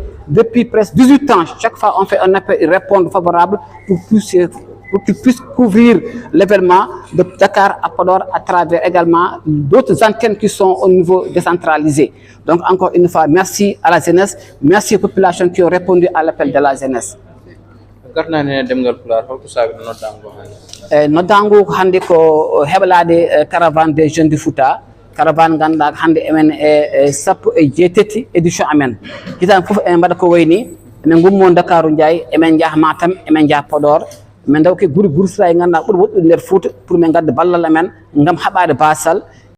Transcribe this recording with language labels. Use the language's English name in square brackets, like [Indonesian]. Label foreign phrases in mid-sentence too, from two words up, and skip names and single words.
[French] Depuis presque 18 ans, chaque fois on fait un appel, ils répondent favorable pour qu'ils puissent couvrir l'événement de Dakar à Podor à travers également d'autres antennes qui sont au niveau décentralisé. Donc encore une fois, merci à la jeunesse, merci aux populations qui ont répondu à l'appel de la jeunesse. [Fula] Noddango hande ko heɓlade [French] caravane des jeunes du Fouta, [Fula] caravane ganduɗa hande emen e sappo e jeetati édition amen hitan foof emen mbaɗa ko wayni emen gummo Dakaru Ndiaye emen jaaha Matam emen jaaha Podor min daw ke guri gursira e ganduɗa ɓuuri woɗɗude nder Fouta pour min gadda ballal amen gam haɓade basal